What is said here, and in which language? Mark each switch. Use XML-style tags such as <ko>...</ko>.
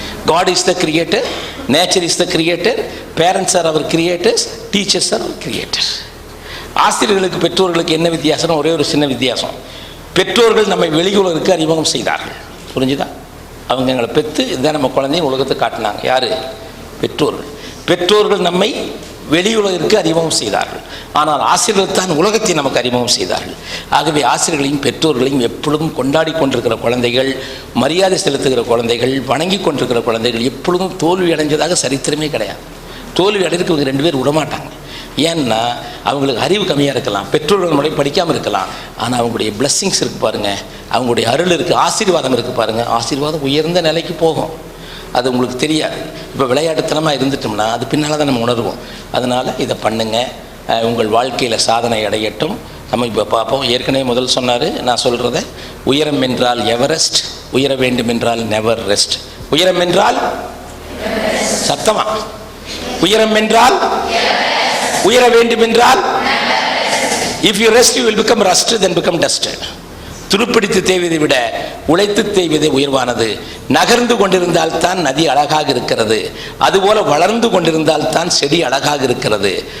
<en>God is the creator, nature is the creator, parents are our creators, teachers are our creators.</en> <ta>ஆசிரியர்களுக்கு பெற்றோர்களுக்கு என்ன வித்தியாசம்? ஒரே ஒரு சின்ன வித்தியாசம். பெற்றோர்கள் நம்மை வெளியுலகிற்கு அறிமுகம் செய்தார்கள். புரிஞ்சுதா? அவங்க எங்களை பெற்று இதான் நம்ம குழந்தையும் உலகத்தை காட்டினாங்க. யார்? பெற்றோர்கள். பெற்றோர்கள் நம்மை வெளியுலகிற்கு அறிமுகம் செய்தார்கள். ஆனால் ஆசிரியர்கள் தான் உலகத்தை நமக்கு அறிமுகம் செய்தார்கள். ஆகவே ஆசிரியர்களையும் பெற்றோர்களையும் எப்பொழுதும் கொண்டாடி கொண்டிருக்கிற குழந்தைகள், மரியாதை செலுத்துகிற குழந்தைகள், வணங்கி கொண்டிருக்கிற குழந்தைகள் எப்பொழுதும் தோல்வி அடைஞ்சதாக சரித்திரமே கிடையாது. தோல்வி அடைறதுக்கு இவங்க 2 பேர் விடமாட்டாங்க. ஏன்னா அவங்களுக்கு அறிவு கம்மியாக இருக்கலாம், பெற்றோர்கள் முறை படிக்காமல் இருக்கலாம், ஆனால் அவங்களுடைய பிளஸ்ஸிங்ஸ் இருக்குது பாருங்கள், அவங்களுடைய அருள் இருக்குது, ஆசீர்வாதம் இருக்குது பாருங்கள். ஆசீர்வாதம் உயர்ந்த நிலைக்கு போகும். அது உங்களுக்கு தெரியாது. இப்போ விளையாட்டுத்தனமாக இருந்துட்டோம்னா அது பின்னால் தான் நம்ம உணர்வோம். அதனால் இதை பண்ணுங்கள், உங்கள் வாழ்க்கையில் சாதனை அடையட்டும். நம்ம இப்போ பார்ப்போம். ஏற்கனவே முதல் சொன்னார், நான் சொல்கிறத, உயரம் என்றால் எவரெஸ்ட், உயர வேண்டும் என்றால் நெவர் ரெஸ்ட். உயரம் என்றால் சத்தமா, உயரம் என்றால் உயர வேண்டும் என்றால்,</ta> <en>if you rest you will become rust, then become dust.</en> <ta>துருப்பிடித்து தேய்வதை விட உழைத்து தேய்வதே உயர்வானது. நகர்ந்து கொண்டிருந்தால் தான் நதி அழகாக இருக்கிறது, அதுபோல வளர்ந்து கொண்டிருந்தால் தான் செடி அழகாக இருக்கிறது.</ta>